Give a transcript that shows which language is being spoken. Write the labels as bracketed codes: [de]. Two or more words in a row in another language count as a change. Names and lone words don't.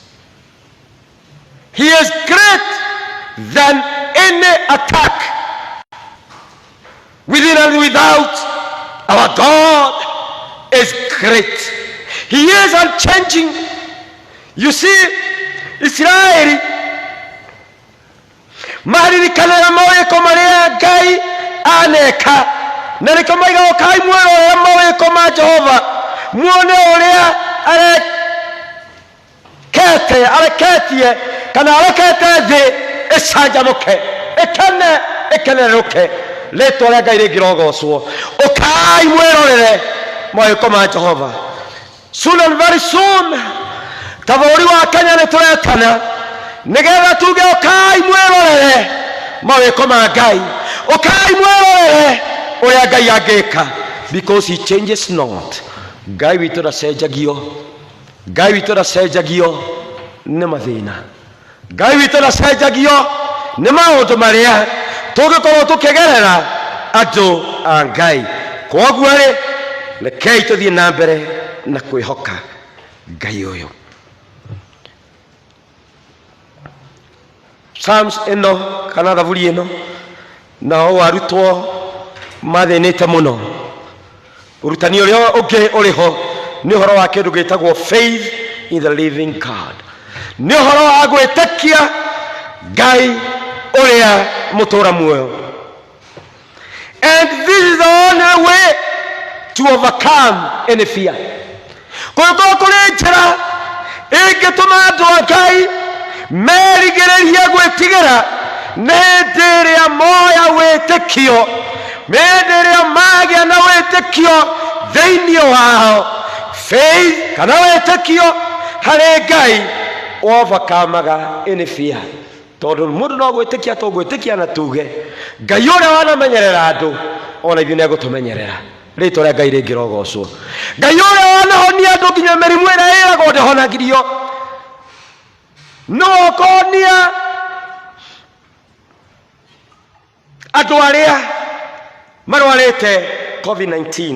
[en] He is greater than any attack within and without. Our God is great. He is unchanging. You see, [ki] Israeli maririkanĩra mawĩko marĩa Ngai aneka, na nĩkĩo moigaga ũkai mwĩrorere mawĩko ma Jehova, muone ũrĩa areketie kana arekete thĩ ĩcanjamũke, ĩkenerũke, rĩtwa rĩa Ngai rĩngĩrogocwo. Ũkai mwĩrorere mawĩko ma Jehova. [en] Soon and very soon [ki] ta bũrũri wa Kenya nĩtũretana nĩgetha tuge ũkai mwĩrorere mawĩko ma Ngai, ũkai mwĩrorere ũrĩa Ngai angĩka, [en] because he changes not. [ki] Ngai witũ ndacenjagio, Ngai witũ ndacenjagio nĩ mathĩna, Ngai witũ ndacenjagio nĩ maũndũ marĩa tũngĩkorwo tũkĩgerera andũ a Ngai. Koguo rĩ, rekei tũthiĩ na mbere na kwĩhoka Ngai ũyũ. Psalms ĩno kana thaburi ĩno nao arutwo mathĩnĩte mũno. Ũrutani ũrĩa ũngĩ ũrĩho nĩ ũhoro wa kĩndũ gĩtagwo [en] faith in the living God, [ki] nĩ ũhoro wa gwĩtĩkia Ngai ũrĩa mũtũũra muoyo. [en] And this is the only way to overcome any fear. [ki] Kũngĩkorwo kũrĩ njĩra ĩngĩtũma andũ a Ngai merigĩrĩrie gwĩtigĩra nĩ hĩndĩ ĩrĩa moya wĩtĩkio, nĩ hĩndĩ ĩrĩa magĩa na wĩtĩkio thĩinĩ wao. Faith kana wĩtĩkio harĩ Ngai overcomaga [en] any fear. [ki] Tondũ mũndũ no gwĩtĩkia tũgwĩtĩkia na tuge Ngai ũrĩa wanamenyerera andũ ona ithuĩ nĩegũtũmenyerera, rĩtwa rĩa Ngai rĩngĩrogocwo. Ngai ũrĩa wanahonia andũ nginya mĩrimũ ĩrĩa ĩragwo ndĩhonagirio, no ũkonia andũ arĩa marwarĩte COVID-19.